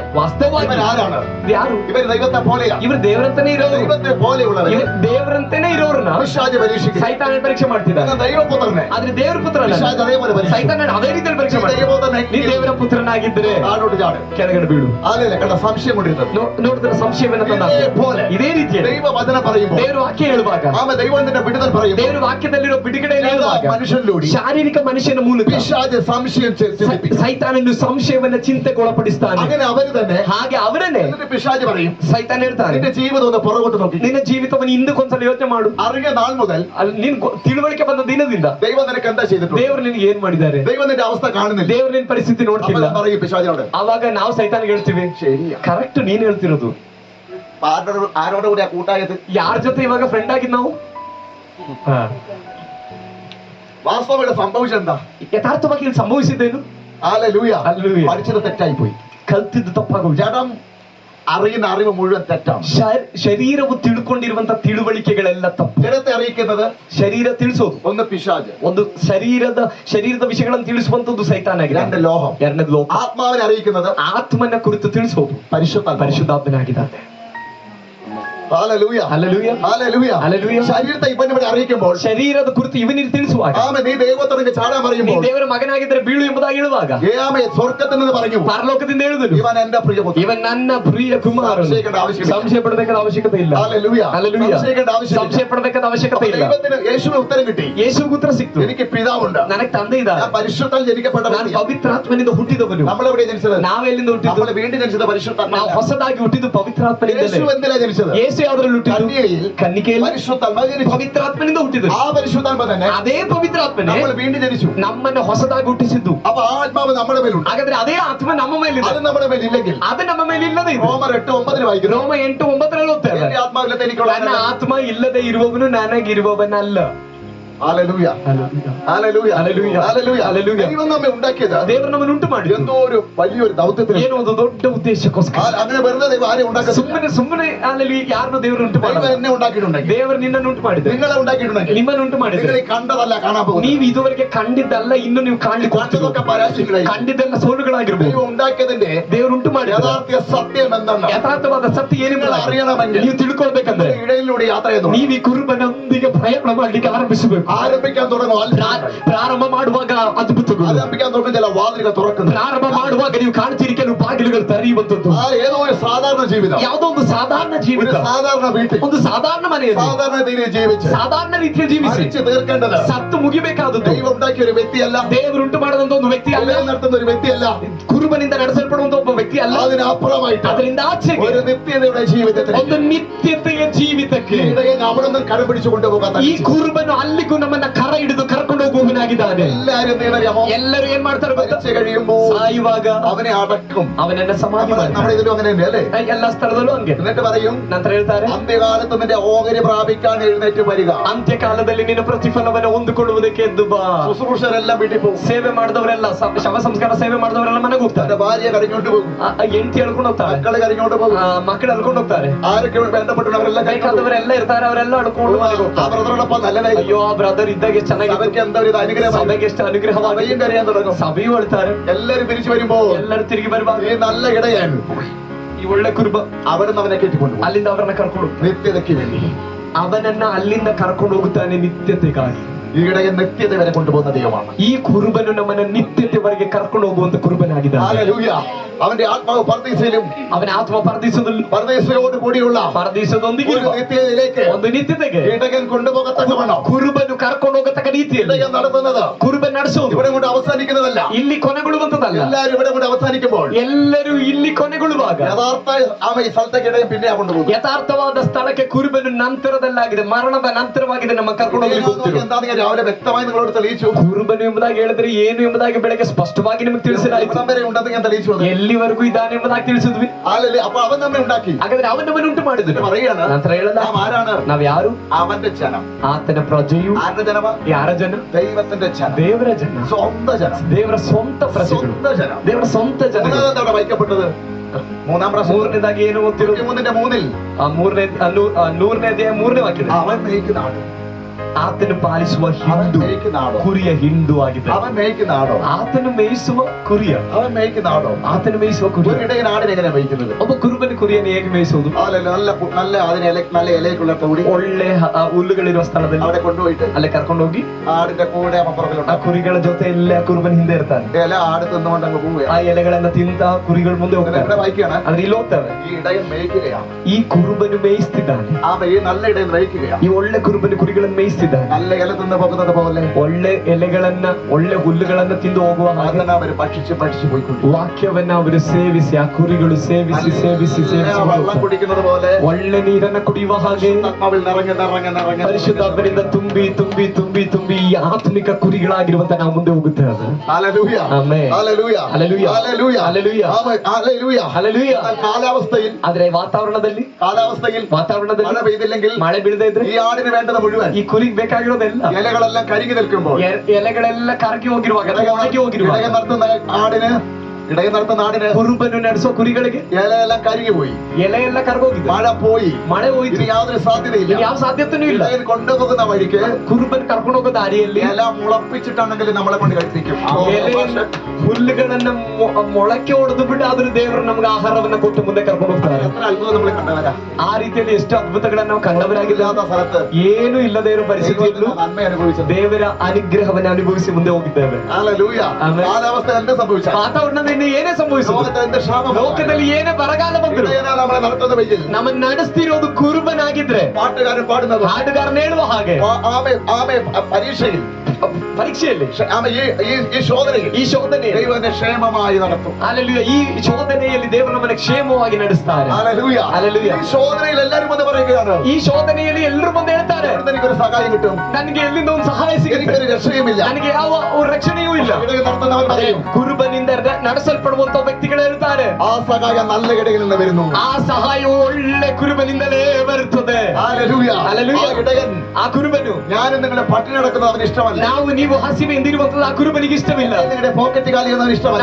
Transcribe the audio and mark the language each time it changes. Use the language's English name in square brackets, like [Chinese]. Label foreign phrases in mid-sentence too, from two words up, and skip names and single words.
[Kannada] ವಾಸ್ತವವಾಗಿ [Malayalam] ഇവർ ആരാണ്? [Kannada] ಇದು ಯಾರು? [Malayalam] ഇവർ ദൈവത്തെ പോലെയാ. [Kannada] ಇವರು ದೇವರಂತಾನೆ ಇರೋರು. [Malayalam] ദൈവത്തെ പോലെയുള്ളവർ [Kannada] ಇವರು ದೇವರಂತಾನೆ ಇರೋರ್ನ [Malayalam] പിശാച് പരീക്ഷിക്കും. [Kannada] ಸೈತಾನ ಪರೀಕ್ಷೆ ಮಾಡ್ತಿದ್ದಾರೆ. [Malayalam] എന്നാൽ ദൈവപുത്രനെ [Kannada] ಆದ್ರೆ ದೇವರ ಪುತ್ರನಲ್ಲ, [Malayalam] പിശാച് അതേപോലെ പരീക്ഷിക്കും. [Kannada] ಸೈತಾನ ಅದೇ ರೀತಿಯಲ್ಲಿ ಪರೀಕ್ಷೆ [Malayalam] നീ [Kannada] ಮಾಡ್ತಾರೆ. ನೀ [Malayalam] ദൈവപുത്രനെങ്കിൽ [Kannada] ದೇವರ ಪುತ್ರನಾಗಿದ್ರೆ [Malayalam] താഴോട്ട് ചാട്. [Kannada] ಕೆಳಗಡೆ ಬೀಳು. [Malayalam] അതല്ലേ കണ്ട സംശയം കൊണ്ടിരുന്നത്. [Kannada] ನೋಡಿದ್ರೆ ಸಂಶಯವನ್ನ ತಂದ [Malayalam] ഇതേപോലെ [Kannada] ಇದೇ ರೀತಿಯಲ್ಲಿ [Malayalam] ദൈവവചനം പറയുമ്പോൾ, [Kannada] ದೇವರು ವಾಕ್ಯ ಹೇಳುವಾಗ, [Malayalam] ദൈവത്തിന്റെ വിടുതൽ പറയുമ്പോൾ, [Kannada] ದೇವರು ವಾಕ್ಯದಲ್ಲಿರೋ ಬಿಡುಗಡೆಯನ್ನು ಹೇಳುವಾಗ, [Malayalam] മനുഷ്യനിലൂടെ [Kannada] ಶಾರೀರಿಕ ಮನುಷ್ಯನ ಮೂಲಕ [Malayalam] പിശാച് സംശയം ചിന്തിപ്പിക്കും. [Kannada] ಸೈತಾನನ್ನು ಸಂಶಯವನ್ನ ಚಿಂತೆಗೊಳಪಡಿಸ್ತಾನೆ. [Malayalam] അങ്ങനെ അവര് തന്നെ [Kannada] ಹಾಗೆ ಅವರನ್ನೇ [Malayalam] എന്നിട്ട് പിശാച് പറയും, [Kannada] ಸೈತಾನ ಹೇಳ್ತಾನೆ, [Malayalam] നിന്റെ ജീവിതം ഒന്ന് പുറകോട്ട് നോക്കി. [Kannada] ನಿನ್ನ ಜೀವಿತವನ್ನು ಹಿಂದಕ್ಕೊಂದ್ಸಲ ಯೋಚನೆ ಮಾಡು. [Malayalam] അറിഞ്ഞ നാൾ മുതൽ [Kannada] ಅಲ್ಲಿ ನೀನ್ ತಿಳುವಳಿಕೆ ಬಂದ ದಿನದಿಂದ [Malayalam] ദൈവം നിനക്ക് എന്താ ചെയ്തിട്ടുണ്ട്? [Kannada] ದೇವರು ನಿನಗೆ ಏನ್ ಮಾಡಿದ್ದಾರೆ? [Malayalam] ദൈവം നിന്റെ അവസ്ഥ കാണുന്നില്ല. [Kannada] ದೇವರು ನಿನ್ ಪರಿಸ್ಥಿತಿ ನೋಡ್ತಿಲ್ಲ. [Malayalam] അപ്പോൾ പറയും പിശാചിനോട്, [Kannada] ಅವಾಗ ನಾವು ಸೈತಾನಿಗೆ ಹೇಳ್ತೀವಿ, [Malayalam] ശരിയാ, [Kannada] ಕರೆಕ್ಟ್ ನೀನ್ ಹೇಳ್ತಿರೋದು. [Malayalam] ആരോട് കൂടെ കൂട്ടായത്? [Kannada] ಯಾರ ಜೊತೆ ಇವಾಗ ಫ್ರೆಂಡ್ ಆಗಿದ್ ನಾವು? [Malayalam] വാസ്തവമായിട്ട് സംഭവിച്ചെന്താ? [Kannada] ಯಥಾರ್ಥವಾಗಿ ಇಲ್ಲಿ ಸಂಭವಿಸಿದ್ದೇನು? [Malayalam] ഹല്ലേലൂയ. ഹല്ലേലൂയ. പഠിച്ചത് തെറ്റായി പോയി. [Kannada] ಕಲ್ತಿದ್ದು ತಪ್ಪಾಗೋಯ್ತು. [Malayalam] ജഡം അറിയുന്ന അറിവ് മുഴുവൻ തെറ്റാണ്. [Kannada] ಶರೀರವು ತಿಳ್ಕೊಂಡಿರುವಂತ ತಿಳುವಳಿಕೆಗಳೆಲ್ಲ ತಪ್ಪು. [Malayalam] ജഡത്തെ അറിയിക്കുന്നത് [Kannada] ಶರೀರ ತಿಳಿಸೋದು [Malayalam] ഒന്ന് പിശാച്, [Kannada] ಒಂದು ಶರೀರದ ವಿಷಯಗಳನ್ನು ತಿಳಿಸುವಂತದ್ದು ಸೈತಾನ ಆಗಿದೆ. [Malayalam] രണ്ട് ലോഹം. [Kannada] ಎರಡನೇದು ಲೋಕ. [Malayalam] ആത്മാവിനെ അറിയിക്കുന്നത് [Kannada] ಆತ್ಮನ ಕುರಿತು ತಿಳಿಸೋದು ಪರಿಶುದ್ಧಾತ್ಮನಾಗಿದ್ದಾನೆ. [Malayalam] ഹല്ലേലൂയ. ഹല്ലേലൂയ. ഹല്ലേലൂയ. ഹല്ലേലൂയ. ശരീരത്തെ ഇവൻ ഇവിടെ അറിയിക്കുമ്പോൾ, [Kannada] ಶರೀರದ ಕುರಿತು ಇವನಿಗೆ ತಿಳಿಸುವಾಗ, [Malayalam] നീ ദൈവത്തിലേക്ക് ചാടാൻ [Kannada] ನೀ [Malayalam] പറയുമ്പോൾ, [Kannada] ದೇವರ ಮಗನಾಗಿದ್ರೆ ಬೀಳು ಎಂಬುದಾಗಿ ಹೇಳುವಾಗ, [Malayalam] സ്വർഗത്തിൽ നിന്ന് പറഞ്ഞു, [Kannada] ಪರಲೋಕದಿಂದ ಹೇಳಿದನು, [Malayalam] ഇവൻ എന്റെ പ്രിയപുത്രൻ. [Kannada] ಇವನ್ ನನ್ನ ಪ್ರಿಯ ಕುಮಾರನು. [Malayalam] സംശയിക്കേണ്ട ആവശ്യമില്ല. [Kannada] ಸಂಶಯ ಪಡಬೇಕಾದ ಅವಶ್ಯಕತೆ ಇಲ್ಲ. [Malayalam] ഹല്ലേലൂയ. ഹല്ലേലൂയ. സംശയിക്കേണ്ട ആവശ്യമില്ല. [Kannada] ಸಂಶಯ ಪಡಬೇಕಾದ ಅವಶ್ಯಕತೆ ಇಲ್ಲ. [Malayalam] ദൈവത്തിന് യേശുവിന് ഉത്തരം കിട്ടി. [Kannada] ಯೇಸುವಿಗೆ ಉತ್ತರ ಸಿಕ್ತು. [Malayalam] എനിക്ക് പിതാവുണ്ട്, [Kannada] ನನಗೆ ತಂದೆ ಇದ್ದಾರೆ, [Malayalam] ഞാൻ പരിശുദ്ധത്തിൽ ജനിക്കപ്പെട്ട [Kannada] ನಾನು [Malayalam] വ്യക്തിയാണ്. [Kannada] ಪವಿತ್ರಾತ್ಮನಿಂದ ಹುಟ್ಟಿದವನು. [Malayalam] നമ്മളെവിടെ ജനിച്ചത്? [Kannada] ನಾವೆಲ್ಲಿಂದ ಹುಟ್ಟಿದ್ದು? [Malayalam] നമ്മൾ വീണ്ടും ജനിച്ചത് [Kannada] ನಾವು [Malayalam] പരിശുദ്ധാത്മാവിലാണ്. [Kannada] ಹೊಸದಾಗಿ ಹುಟ್ಟಿದ್ದು ಪವಿತ್ರಾತ್ಮನಿಂದಲೇ. [Malayalam] യേശു എന്തിനാ ജനിച്ചത്? [Kannada] ಯೇಸು ಯಾವ್ದ್ರಲ್ಲಿ ಹುಟ್ಟಿದ್ದು? ಕನ್ನಿಕೆಯಲ್ಲಿ [Malayalam] പരിശുദ്ധാത്മാവ് ജനിച്ചു. [Kannada] ಪವಿತ್ರಾತ್ಮನಿಂದ ಹುಟ್ಟಿದ್ರು. [Malayalam] ആ പരിശുദ്ധാത്മ തന്നെ [Kannada] ಅದೇ ಪವಿತ್ರಾತ್ಮನೇ [Malayalam] നമ്മൾ വീണ്ടും ജനിച്ചു. [Kannada] ನಮ್ಮನ್ನು ಹೊಸದಾಗಿ ಹುಟ್ಟಿಸಿದ್ದು. [Malayalam] അപ്പൊ ആ ആത്മാവ് നമ്മുടെ മേലുണ്ട്. [Kannada] ಹಾಗಾದ್ರೆ ಅದೇ ಆತ್ಮ ನಮ್ಮ ಮೇಲಿದೆ. [Malayalam] അത് നമ്മുടെ മേലില്ലെങ്കിൽ [Kannada] ಅದು ನಮ್ಮ ಮೇಲೆ ಇಲ್ಲದೆ ಇದೆ. [Malayalam] റോമർ 8:9 വായിക്കുന്നു, [Kannada] ರೋಮ 8:9 ಓದ್ತೇವೆ, [Malayalam] എന്റെ ആത്മാവിലത്തെ [Kannada] ನನ್ನ ಆತ್ಮ ಇಲ್ಲದೆ ಇರುವವನು ನನಗಿರುವವನಲ್ಲ. [Malayalam] ഹല്ലേലൂയ. ഹല്ലേലൂയ. ഹല്ലേലൂയ. ഹല്ലേലൂയ. ഹല്ലേലൂയ. ദൈവം നമ്മെ ഉണ്ടാക്കിയത് [Kannada] ದೇವರು ನಮ್ಮನ್ನು ಉಂಟು ಮಾಡಿ [Malayalam] എന്തോ ഒരു വലിയൊരു ദൗത്യത്തിന്. [Kannada] ಏನೋ ಒಂದು ದೊಡ್ಡ ಉದ್ದೇಶಕ್ಕೋಸ್ಕರ. [Malayalam] അങ്ങനെ വെറുതെ ദൈവം ആരെയും ഉണ്ടാക്കുന്നില്ല. [Kannada] ಸುಮ್ಮನೆ ಹಲ್ಲೆಲೂಯ ಯಾರನ್ನು ದೇವರು ಉಂಟು [Malayalam] ദൈവം [Kannada] ಮಾಡಿದ. [Malayalam] എന്നെ ഉണ്ടാക്കിയിട്ടുണ്ടെങ്കിൽ, [Kannada] ದೇವರು ನಿನ್ನನ್ನು ಉಂಟು ಮಾಡಿದ, [Malayalam] നിങ്ങളെ ഉണ്ടാക്കിയിട്ടുണ്ടെങ്കിൽ, [Kannada] ನಿಮ್ಮನ್ನು ಉಂಟು ಮಾಡಿದ. [Malayalam] നിങ്ങൾ ഈ കണ്ടതല്ല കാണാൻ പോകുന്നത്. [Kannada] ನೀವು ಇದುವರೆಗೆ ಕಂಡಿದ್ದಲ್ಲ, ಇನ್ನು ನೀವು ಕಾಣಲಿಕ್ಕೆ [Malayalam] കണ്ടതൊക്കെ പരാജയങ്ങളായിരിക്കും. [Kannada] ಕಂಡಿದ್ದೆಲ್ಲ ಸೋಲುಗಳಾಗಿರ್ಬೋದು. [Malayalam] ദൈവം ഉണ്ടാക്കിയതിന്റെ [Kannada] ದೇವರು ಉಂಟು ಮಾಡಿದ [Malayalam] യഥാർത്ഥ സത്യം എന്താണ് [Kannada] ಯಥಾರ್ಥವಾದ ಸತ್ಯ [Malayalam] നിങ്ങൾ [Kannada] ಏನೆಂಬುದು [Malayalam] അറിയണമെങ്കിൽ [Kannada] ನೀವು ತಿಳ್ಕೊಳ್ಬೇಕಂದ್ರೆ [Malayalam] ഇടയിലൂടെ യാത്ര ചെയ്തു [Kannada] ನೀವು ಈ ಕುರುಬನೊಂದಿಗೆ ಪ್ರಯಾಣ ಮಾಡ್ಲಿಕ್ಕೆ ಆರಂಭಿಸಬೇಕು. [Malayalam] ആരംഭിക്കാൻ തുടങ്ങും. [Kannada] ಪ್ರಾರಂಭ ಮಾಡುವಾಗ ಅದ್ಭುತಗಳು, [Malayalam] ആരംഭിക്കാൻ തുടങ്ങും ചില വാതിലുകൾ തുറക്കുന്നു. [Kannada] ಪ್ರಾರಂಭ ಮಾಡುವಾಗ ನೀವು ಕಾಣ್ತಿರಿಕೆಲು ಬಾಗಿಲುಗಳು ತೆರೆಯುವಂತದ್ದು. [Malayalam] ഏതോ ഒരു സാധാരണ ജീവിതം, [Kannada] ಯಾವುದೋ ಒಂದು ಸಾಧಾರಣ [Malayalam] ഒരു [Kannada] ಜೀವಿತ, [Malayalam] സാധാരണ വീട്ടിൽ, [Kannada] ಒಂದು ಸಾಧಾರಣ ಮನೆಯಲ್ಲಿ [Malayalam] സാധാരണ രീതിയിൽ ജീവിച്ച് [Kannada] ಸಾಧಾರಣ ರೀತಿಯಲ್ಲಿ ಜೀವಿಸಿ [Malayalam] മരിച്ചു തീർക്കേണ്ടത് [Kannada] ಸತ್ತು ಮುಗಿಬೇಕಾದದ್ದು [Malayalam] ദൈവം ഉണ്ടാക്കിയ ഒരു വ്യക്തിയല്ല, [Kannada] ದೇವರು ಉಂಟು ಮಾಡದಂತ ಒಂದು ವ್ಯಕ್ತಿ ಅಲ್ಲ, [Malayalam] നടത്തുന്ന ഒരു വ്യക്തിയല്ല, [Kannada] ಕುರುಬನಿಂದ ನಡೆಸಲ್ಪಡುವಂತ ಒಬ್ಬ ವ್ಯಕ್ತಿ ಅಲ್ಲ. [Malayalam] അതിനപ്പുറമായിട്ട് [Kannada] ಅದರಿಂದ ಆಚೆಗೆ [Malayalam] ഒരു നിത്യതയുടെ ജീവിതത്തിൽ [Kannada] ಒಂದು ನಿತ್ಯತೆಯ ಜೀವಿತಕ್ಕೆ [Malayalam] ഇടയൻ അവിടെ നിന്ന് കരം പിടിച്ചു കൊണ്ടുപോകാൻ [Kannada] ಈ ಕುರುಬನು ಅಲ್ಲಿಗೂ ನಮ್ಮನ್ನ ಕರ ಹಿಡಿದು ಕರ್ಕೊಂಡು ಹೋಗುವನಾಗಿದ್ದಾನೆ. [Malayalam] എല്ലാരും നീനറിയാമോ, [Kannada] ಎಲ್ಲರೂ ಏನ್ ಮಾಡ್ತಾರೆ ಗೊತ್ತಾ? [Malayalam] മരിച്ചു കഴിയുമ്പോൾ [Kannada] ಸಾಯುವಾಗ [Malayalam] അവനെ അടക്കും. [Kannada] ಅವನನ್ನ ಸಮಾಧಿ [Malayalam] നമ്മുടെ [Kannada] ಮಾಡ್ತಾರೆ. [Malayalam] ഇതിലും അങ്ങനെയല്ലേ അല്ലേ? [Kannada] ಎಲ್ಲಾ ಸ್ಥಳದಲ್ಲೂ ಹಂಗೆ. [Malayalam] എന്നിട്ട് പറയും, [Kannada] ನಂತರ ಹೇಳ್ತಾರೆ, [Malayalam] അന്ത്യകാലത്ത് നിന്റെ ഓഹരി പ്രാപിക്കാൻ എഴുന്നേറ്റ് വരിക. [Kannada] ಅಂತ್ಯಕಾಲದಲ್ಲಿ ನಿನ್ನ ಪ್ರತಿಫಲವನ್ನು ಹೊಂದಿಕೊಳ್ಳುವುದಕ್ಕೆ ಎದ್ದು ಬಾ. [Malayalam] ശുശ്രൂഷരെല്ലാം വീട്ടിൽ പോകും. [Kannada] ಸೇವೆ ಮಾಡಿದವರೆಲ್ಲ ಶವ ಸಂಸ್ಕಾರ ಸೇವೆ ಮಾಡಿದವರೆಲ್ಲ ಮನೆಗೆ ಹೋಗ್ತಾರೆ. [Malayalam] തന്റെ ഭാര്യ കരഞ്ഞോണ്ട് പോകും, [Kannada] ಹೆಂಡತಿ ಎಳ್ಕೊಂಡು ಹೋಗ್ತಾರೆ, [Malayalam] മക്കള് കരഞ്ഞോണ്ട് പോകും, [Kannada] ಮಕ್ಕಳು ಎಳ್ಕೊಂಡು ಹೋಗ್ತಾರೆ, [Malayalam] ആരൊക്കെ ബന്ധപ്പെട്ടവരെല്ലാം [Kannada] ಬೇಕಾದವರೆಲ್ಲ ಇರ್ತಾರೆ, ಅವರೆಲ್ಲ ಎಳ್ಕೊಂಡು ಮನೆಗೆ [Malayalam] ആ [Kannada] ಹೋಗ್ತಾರೆ. [Malayalam] ബ്രദറോടൊപ്പം നല്ലതായി. [Kannada] ಅಯ್ಯೋ ಆ ಬ್ರದರ್ ಇದ್ದಾಗ ಎಷ್ಟು ಚೆನ್ನಾಗಿ, [Malayalam] സഭയ്ക്ക് എന്താ ഒരു അനുഗ്രഹം, [Kannada] ಸಭೆಗೆ ಎಷ್ಟು ಅನುಗ್ರಹವಾಗಿ [Malayalam] സഭയും കരയാൻ തുടങ്ങും. [Kannada] ಸಭೆಯೂ ಅಳ್ತಾರೆ. [Malayalam] എല്ലാരും തിരിച്ചു വരുമ്പോ [Kannada] ಎಲ್ಲರೂ ತಿರುಗಿ ಬರುವಾಗ [Malayalam] ഈ നല്ല ഇടയൻ [Kannada] ಈ ಒಳ್ಳೆ ಕುರುಬ [Malayalam] അവിടുന്ന് അവനെ കെട്ടിക്കൊണ്ടു [Kannada] ಅಲ್ಲಿಂದ ಅವರನ್ನ ಕರ್ಕೊಂಡು [Malayalam] നിത്യതയ്ക്ക് വേണ്ടി. [Kannada] ಅವನನ್ನ ಅಲ್ಲಿಂದ ಕರ್ಕೊಂಡು ಹೋಗುತ್ತಾನೆ ನಿತ್ಯತೆಗಾಗಿ. [Malayalam] ഈ ഇടയൻ നിത്യത വരെ കൊണ്ടുപോകുന്ന ദൈവമാണ്. [Kannada] ಈ ಕುರುಬನು ನಮ್ಮನ್ನ ನಿತ್ಯತೆವರೆಗೆ ಕರ್ಕೊಂಡು ಹೋಗುವಂತ ಕುರುಬನಾಗಿದ್ದಾನೆ. [Malayalam] ഹല്ലേലൂയ. അവന്റെ ആത്മാവ് പർദീസയിലും [Kannada] ಅವನ ಆತ್ಮ ಪರದೀಸದಲ್ಲಿ [Malayalam] പർദീസയോട് കൂടിയുള്ള [Kannada] ಪರದೀಸದೊಂದಿಗೆ [Malayalam] ഒരു നിത്യതയിലേക്ക് [Kannada] ಒಂದು ನಿತ್ಯತೆಗೆ [Malayalam] ഇടയൻ കൊണ്ടുപോകത്തക്കവണ്ണം [Kannada] ಕುರುಬನು ಕರ್ಕೊಂಡು ಹೋಗತಕ್ಕ ರೀತಿಯಲ್ಲಿ [Malayalam] ഇടയൻ നടത്തുന്നത് [Kannada] ಕುರುಬನ್ ನಡೆಸೋದು [Malayalam] ഇവിടെ കൊണ്ട് അവസാനിക്കുന്നതല്ല. [Kannada] ಇಲ್ಲಿ ಕೊನೆಗೊಳ್ಳುವಂತದಲ್ಲ. [Malayalam] എല്ലാരും ഇവിടെ കൊണ്ട് അവസാനിക്കുമ്പോൾ [Kannada] ಎಲ್ಲರೂ ಇಲ್ಲಿ ಕೊನೆಗೊಳ್ಳುವಾಗ [Malayalam] യഥാർത്ഥ ഈ സ്ഥലത്തേക്ക് ഇടയൻ പിന്നെ കൊണ്ടുപോകും. [Kannada] ಯಥಾರ್ಥವಾದ ಸ್ಥಳಕ್ಕೆ ಕುರುಬನು ನಂತರದಲ್ಲಾಗಿದೆ, ಮರಣದ ನಂತರವಾಗಿದೆ ನಮ್ಮ ಕರ್ಕೊಂಡು ಹೋಗ್ಲಿಕ್ಕೆ. [Malayalam] എന്താണെന്ന് ഞാൻ രാവിലെ വ്യക്തമായി നിങ്ങളോട് തെളിയിച്ചു. [Kannada] ಕುರುಬನು ಎಂಬುದಾಗಿ ಹೇಳಿದ್ರೆ ಏನು ಎಂಬುದಾಗಿ ಬೆಳಗ್ಗೆ ಸ್ಪಷ್ಟವಾಗಿ ನಿಮಗೆ ತಿಳಿಸಲಾಯಿತು. [Malayalam] ഇവിടം വരെ ഉണ്ടെന്ന് ഞാൻ തെളിയിച്ചു. [Kannada] ಎಲ್ಲಿವರೆಗೂ ಇದ್ದಾನೆ ಎಂಬುದಾಗಿ ತಿಳಿಸಿದ್ವಿ. [Malayalam] അപ്പൊ അവൻ നമ്മെ ഉണ്ടാക്കി. [Kannada] ಹಾಗಾದ್ರೆ ಅವನ ಉಂಟು ಮಾಡಿದ್ರು. [Malayalam] പറയുകയാണ്, [Kannada] ನಂತರ ಹೇಳಲ್ಲ, [Malayalam] നാം ആരാണ്? [Kannada] ನಾವ್ ಯಾರು? [Malayalam] അവന്റെ ജനം. [Kannada] ಆತನ ಪ್ರಜೆಯು. [Malayalam] ആരുടെ ജനമാ? [Kannada] ಯಾರ ಜನ? [Malayalam] ദൈവത്തിന്റെ ജനം, [Kannada] ದೇವರ ಜನ, [Malayalam] സ്വന്തം ജനം, [Kannada] ದೇವರ ಸ್ವಂತ ಪ್ರಜೆಗಳು, [Malayalam] സ്വന്തം ജനം. [Kannada] ದೇವರ ಸ್ವಂತ ಜನ. [Malayalam] മൂന്നാമത് അവിടെ വയ്ക്കപ്പെട്ടത് മൂന്നാം പ്രാവശ്യം [Kannada] ಮೂರನೇದಾಗಿ ಏನು ಗೊತ್ತಿರೋದು? 3:3 ನೂರನೇ ಅಧ್ಯಾಯ 3ನೇ ವಾಕ್ಯ. [Malayalam] അവൻ മേയ്ക്കുന്ന ആട്, [Kannada] ಆತನು ಪಾಲಿಸುವ [Malayalam] അവൻ [Kannada] ಹಿಂಡು, [Malayalam] മേയ്ക്കുന്ന ആടോ, [Kannada] ಕುರಿಯ ಹಿಂಡು ಆಗಿದೆ. [Malayalam] അവൻ മേയ്ക്കുന്ന ആടോ, [Kannada] ಆತನು ಮೇಯಿಸುವ ಕುರಿಯ, [Malayalam] അവൻ മേയ്ക്കുന്ന ആടോ. [Kannada] ಆತನು ಮೇಯಿಸುವ ಕುರಿಯ. [Malayalam] ഒരു ഇടയൻ ആടിനെ എങ്ങനെ മേയ്ക്കുന്നത്? [Kannada] ಒಬ್ಬ ಕುರುಬನ ಕುರಿಯನ್ನು ಹೇಗೆ ಮೇಯಿಸುವುದು? [Malayalam] നല്ല അതിന് നല്ല ഇലയ്ക്കുള്ള കൂടി [Kannada] ಒಳ್ಳೆ ಹುಲ್ಲುಗಳಿರುವ ಸ್ಥಳದಲ್ಲಿ [Malayalam] അവിടെ കൊണ്ടുപോയിട്ട് [Kannada] ಅಲ್ಲೇ ಕರ್ಕೊಂಡೋಗಿ [Malayalam] ആടിന്റെ കൂടെ [Kannada] ಆ [Malayalam] അപ്പുറത്തിലുണ്ട്. [Kannada] ಕುರಿಗಳ ಜೊತೆ ಎಲ್ಲ ಕುರುಬನ ಹಿಂದೆ ಇರ್ತಾನೆ. [Malayalam] ഇല ആട് തിന്നുകൊണ്ട് അങ്ങ് പോവുക. [Kannada] ಆ ಎಲೆಗಳನ್ನ ತಿಂತ ಕುರಿಗಳು ಮುಂದೆ ಹೋಗ್ತಾರೆ. [Malayalam] ഇവിടെ വായിക്കുകയാണ്, [Kannada] ಆದ್ರೆ ಇಲ್ಲಿ ಹೋಗ್ತವೆ. [Malayalam] ഈ ഇടയൻ മേയ്ക്കുകയാണ്. [Kannada] ಈ ಕುರುಬನು ಮೇಯಿಸ್ತಿದ್ದಾನೆ. [Malayalam] ഈ നല്ല ഇടയൻ മേയ്ക്കുകയാണ്. [Kannada] ಈ ಒಳ್ಳೆ ಕುರುಬನು ಕುರಿಗಳನ್ನು ಮೇಯಿಸ್ತಿದ್ದಾನೆ. [Malayalam] നല്ല ഇല തിന്ന് പോകുന്നത് പോലെ [Kannada] ಒಳ್ಳೆ ಎಲೆಗಳನ್ನ, ಒಳ್ಳೆ ಹುಲ್ಲುಗಳನ್ನ ತಿಂದು ಹೋಗುವ ಹಾಗೆ [Malayalam] ಅದನ್ನ അവർ ഭക്ഷിച്ച് പോയിക്കൊണ്ടു. [Kannada] ವಾಕ್ಯವನ್ನ ಅವರು ಸೇವಿಸಿ, ಆ ಕುರಿಗಳು ಸೇವಿಸಿ ಸೇವಿಸಿ ಸೇವಿಸಿ [Malayalam] വെള്ളം കുടിക്കുന്നത് പോലെ [Kannada] ಒಳ್ಳೆ ನೀರನ್ನ ಕುಡಿಯುವ ಹಾಗೆ [Malayalam] ആത്മാവിൽ നിറഞ്ഞ് [Kannada] ಪರಿಶುದ್ಧಾತ್ಮರಿಂದ ತುಂಬಿ ತುಂಬಿ ತುಂಬಿ ತುಂಬಿ ಈ ಆತ್ಮಿಕ ಕುರಿಗಳಾಗಿರುವಂತ ನಾವು ಮುಂದೆ ಹೋಗುತ್ತೇವೆ. [Malayalam] ഹല്ലേലൂയ, ആമേൻ. ഹല്ലേലൂയ, ഹല്ലേലൂയ, ഹല്ലേലൂയ, ഹല്ലേലൂയ, ആമേൻ, ഹല്ലേലൂയ. ഹല്ലേലൂയ. എന്നാൽ കാലാവസ്ഥയിൽ [Kannada] ಆದ್ರೆ ವಾತಾವರಣದಲ್ಲಿ [Malayalam] മഴ പെയ്തില്ലെങ്കിൽ [Kannada] ಮಳೆ ಬೀಳದೆ ಇದ್ರೆ [Malayalam] ഈ ആടിന് വേണ്ടത് മുഴുവൻ [Kannada] ಈ ಕುರಿಗೆ ಬೇಕಾಗಿರೋದೆಲ್ಲ [Malayalam] ഇലകളെല്ലാം കരിഞ്ഞു നിൽക്കുമ്പോൾ, [Kannada] ಎಲೆಗಳೆಲ್ಲ ಕರಗಿ ಹೋಗಿರುವಾಗ, ಒಣಗಿ ಹೋಗಿರುವಾಗ, [Malayalam] ഇടയൻ നടത്തുന്ന ആടിന് [Kannada] ಕುರುಬನು ನಡೆಸೋ ಕುರಿಗಳಿಗೆ [Malayalam] ഇലയെല്ലാം കരിഞ്ഞു പോയി, [Kannada] ಎಲೆ ಎಲ್ಲ ಕರಗೋಗಿದೆ, [Malayalam] മഴ പോയി, [Kannada] ಮಳೆ ಹೋಯ್ತು, [Malayalam] ഇനി യാതൊരു സാധ്യതയില്ല. [Kannada] ಯಾವ ಸಾಧ್ಯತೆನೂ ಇಲ್ಲ. [Malayalam] ഇടയൻ കൊണ്ടുപോകുന്ന വഴിക്ക് [Kannada] ಕುರುಬನ್ ಕರ್ಕೊಂಡು ಹೋಗೋ ದಾರಿಯಲ್ಲಿ [Malayalam] ഇല മുളപ്പിച്ചിട്ടാണെങ്കിൽ നമ്മളെ കൊണ്ട് കഴിപ്പിക്കും. [Kannada] ಎಲೆಯನ್ನ, ಹುಲ್ಲುಗಳನ್ನ ಮೊಳಕೆ ಹೊಡೆದು ಬಿಟ್ಟು ಆದ್ರೂ ದೇವರು ನಮ್ಗೆ ಆಹಾರವನ್ನ ಕೊಟ್ಟು ಮುಂದೆ ಕರ್ಕೊಂಡು ಹೋಗ್ತಾರೆ. [Malayalam] എത്ര അത്ഭുതം നമ്മൾ കണ്ടവരാ. [Kannada] ಆ ರೀತಿಯಲ್ಲಿ ಎಷ್ಟು ಅದ್ಭುತಗಳನ್ನ ನಾವು ಕಂಡವರಾಗಿಲ್ಲ. [Malayalam] ഇല്ലാത്ത സ്ഥലത്ത് [Kannada] ಏನು ಇಲ್ಲದೇ ಇರೋ ಪರಿಸ್ಥಿತಿಯಲ್ಲೂ [Malayalam] നന്മ അനുഭവിച്ചത്. [Kannada] ದೇವರ ಅನುಗ್ರಹವನ್ನು ಅನುಭವಿಸಿ ಮುಂದೆ ಹೋಗಿದ್ದೇವೆ. [Malayalam] ഹല്ലേലൂയ. ആമേൻ. കാലാവസ്ഥ എന്ത് സംഭവിച്ചാൽ, [Kannada] ವಾತಾವರಣದಿಂದ ಏನೇ ಸಂಭವಿಸುವುದು, [Malayalam] ലോകത്ത് എന്ത് ക്ഷാമം [Kannada] ಲೋಕದಲ್ಲಿ ಏನೇ ಬರಗಾಲ ಬಂದ್ರು, [Malayalam] ഇടയനാ നമ്മളെ നടത്തുന്നവെങ്കിൽ [Kannada] ನಮ್ಮನ್ನ ನಡೆಸ್ತಿರೋದು ಕುರುಬನಾಗಿದ್ರೆ, [Malayalam] പാട്ടുകാരൻ പാടുന്നത് [Kannada] ಹಾಡುಗಾರನ ಹೇಳುವ ಹಾಗೆ [Malayalam] ആമേ പരീക്ഷയിൽ പരീക്ഷയല്ലേ, ഈ ശോധനയിൽ [Kannada] ಈ ಶೋಧನೆ [Malayalam] ദൈവത്തെ ക്ഷേമമായി നടത്തും. [Kannada] ಅಲ್ಲೆಲೂಯ. ಈ ಶೋಧನೆಯಲ್ಲಿ ದೇವರು ನಮ್ಮನ್ನು ಕ್ಷೇಮವಾಗಿ ನಡೆಸ್ತಾರೆ. [Malayalam] ഹല്ലേലൂയ. ഹല്ലേലൂയ. ഈ ശോധനയിൽ എല്ലാവരും വന്ന് പറയുകയാണ്, [Kannada] ಈ ಶೋಧನೆಯಲ್ಲಿ ಎಲ್ಲರೂ ಬಂದು ಹೇಳ್ತಾರೆ, [Malayalam] ഇവിടുന്ന് എനിക്കൊരു സഹായം കിട്ടും, [Kannada] ನನಗೆ ಎಲ್ಲಿಂದ ಒಂದು ಸಹಾಯ ಸಿಗುತ್ತೆ, [Malayalam] എനിക്കൊരു രക്ഷയുമില്ല. [Kannada] ನನಗೆ ಯಾವ ರಕ್ಷಣೆಯೂ ಇಲ್ಲ. [Malayalam] ഇടയിൽ നടത്തുന്നവർ പറയും, [Kannada] ಕುರುಬನಿಂದ ನಡೆಸಲ್ಪಡುವಂತ ವ್ಯಕ್ತಿಗಳು ಹೇಳ್ತಾರೆ, [Malayalam] ആ സഹായം നല്ല ഇടയിൽ നിന്ന് വരുന്നു. [Kannada] ಆ ಸಹಾಯವು ಒಳ್ಳೆ ಕುರುಬನಿಂದಲೇ ಬರುತ್ತದೆ. [Malayalam] ഹല്ലേലൂയ. ഹല്ലേലൂയ. ആ ഇടയൻ, [Kannada] ಆ ಕುರುಬನು, [Malayalam] ഞാനും നിങ്ങളെ പട്ടിണി നടക്കുന്നത് അവന് ഇഷ്ടമല്ല, [Kannada] ನೀವು ಹಸಿವೆಂದಿರುವಂತದ್ದು ಆ ಕುರುಬನಿಗೆ ಇಷ್ಟವಿಲ್ಲ, [Malayalam] നിങ്ങളുടെ പോക്കറ്റ് കാലി എന്നവന് ഇഷ്ടമല്ല,